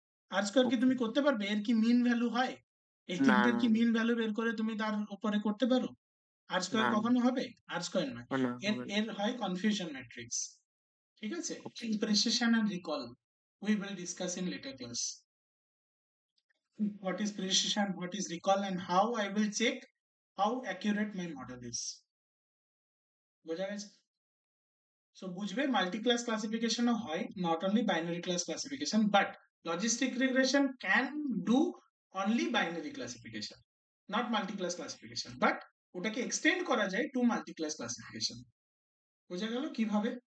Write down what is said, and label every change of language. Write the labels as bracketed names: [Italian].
[Bangla] আর square কি তুমি করতে পারবে, এর কি মিন ভ্যালু হয়? এই না তিনটের না কি মিন ভ্যালু বের করে তুমি তার উপরে করতে পারো? আর না স্কোয়ার কখনো হবে? আর স্কোয়ার নয়, না এর হবে না। এর হয় কনফিউশন ম্যাট্রিক্স। ঠিক আছে, [English] Okay. Precision and recall we will discuss in later class. What is precision, what is recall, and how I will check how accurate my model is. [Bangla] বোঝা গেছে? সো বুঝবে মাল্টি ক্লাস ক্লাসিফিকেশনও হয়, [English] not only binary class classification, [Bangla] but logistic regression can do only binary classification, not multi class classification, but ওটাকে extend করা যায় two multi class classification. বোঝা গেল কিভাবে?